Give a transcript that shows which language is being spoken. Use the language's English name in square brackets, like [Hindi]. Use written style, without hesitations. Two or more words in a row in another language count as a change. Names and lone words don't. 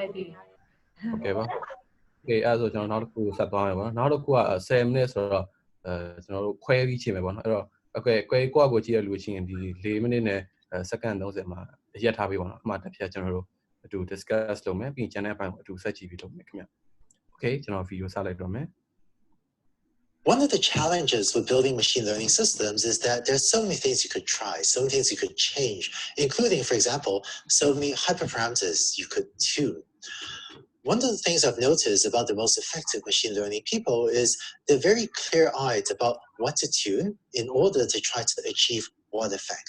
[Burmese] ဟုတ်ကဲ့ပါ Okay အဲ့ဆိုကျွန်တော်နောက်တစ်ခုဆက်သွားမယ်ပေါ့နော်နောက်တစ်ခုက10 minutes ဆိုတော့ကျွန်တော်တို့ခွဲပြီးချိန်မယ်ပေါ့နော်အဲ့တော့ Okay ကိုယ့်ကိုကြည့်ရလို့ရှိရင်ဒီ4 minute နဲ့စက္ကန့်30မှာရက်ထားပေးပါတော့အမှတစ်ဖြတ်ကျွန်တော်တို့အတူ discuss လုပ်မယ်ပြီးရင်ကျန်တဲ့အပိုင်းကိုအတူဆက်ကြည့်ပြီးလုပ်မယ်ခင်ဗျ Okay ကျွန်တော် video စလိုက်တော့မယ် [English] One of the challenges with building machine learning systems is that there's so many things you could try, so many things you could change, including, for example, so many hyperparameters you could tune. One of the things I've noticed about the most effective machine learning people is they're very clear-eyed about what to tune in order to try to achieve what effect.